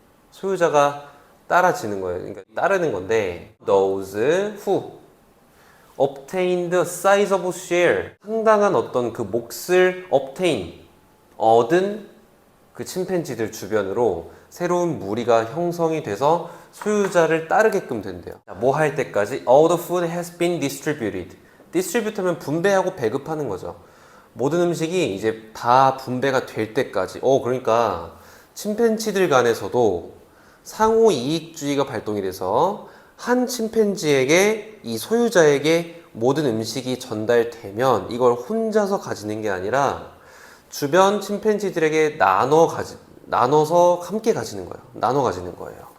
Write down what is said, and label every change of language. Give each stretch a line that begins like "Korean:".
Korean: 소유자가 따라지는 거예요. 그러니까 따르는 건데
English: those who obtained sizable share,
Korean: 상당한 어떤 그 몫을 obtain, 얻은 그 침팬지들 주변으로 새로운 무리가 형성이 돼서 소유자를 따르게끔 된대요. 뭐 할 때까지?
English: All the food has been distributed.
Korean: distribute 하면 분배하고 배급하는 거죠. 모든 음식이 이제 다 분배가 될 때까지. 그러니까 침팬지들 간에서도 상호 이익주의가 발동이 돼서 한 침팬지에게 이 소유자에게 모든 음식이 전달되면 이걸 혼자서 가지는 게 아니라 주변 침팬지들에게 나눠서 함께 가지는 거예요. 나눠 가지는 거예요.